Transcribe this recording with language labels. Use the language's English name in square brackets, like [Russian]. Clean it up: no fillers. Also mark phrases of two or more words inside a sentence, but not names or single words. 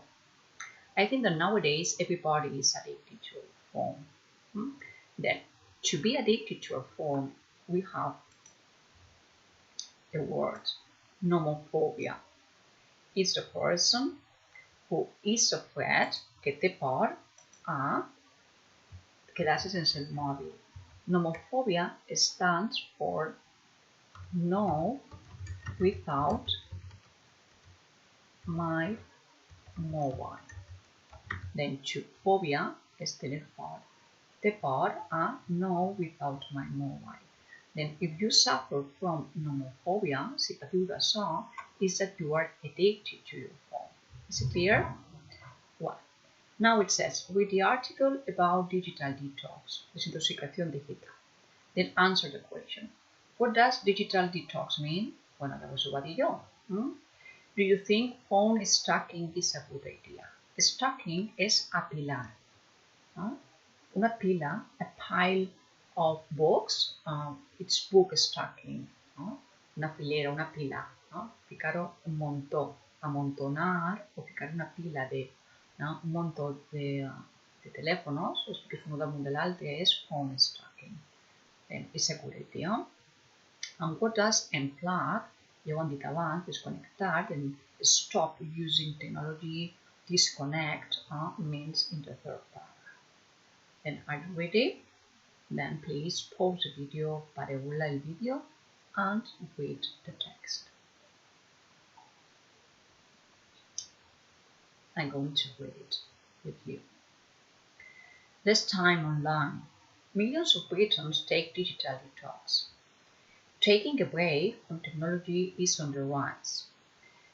[English] I think that nowadays everybody is addicted to a phone. Then, to be addicted to a phone, we have the word nomophobia. It's the person who is afraid [Catalan] que té por a quedarse sense el mòbil. [English] Nomophobia stands for no without my mobile. Then to phobia [Catalan] és tener por. Té por a no [English] without my mobile. Then if you suffer from nomophobia, [Catalan] si patiu d'això, [English] is that you are addicted to your phone. Is it clear? Well, now it says, read the article about digital detox, [Spanish] desintoxicación digital. [English] Then answer the question. What does digital detox mean? [Catalan] Bueno, llavors ho va dir jo. [English] Do you think phone stacking is a good idea? [Catalan] Stacking és apilar. Una pila, [English] a pile of books, it's book stacking. [Catalan] Una filera, una pila. Ficar un montó, amontonar, o ficar una pila de un montó de teléfonos, els fiques uno damunt de l'altre, és [English] phone stacking. Then, és a good idea. And what does unplug? [Catalan] Ja ho hem dit abans, desconnectar, [English] and stop using technology, disconnect, means in the third paragraph. Then, are you ready? Then please pause the video, [Catalan] pareu el vídeo, [English] and read the text. I'm going to read it with you. This time online, millions of Britons take digital detox. Taking a break from technology is on the rise.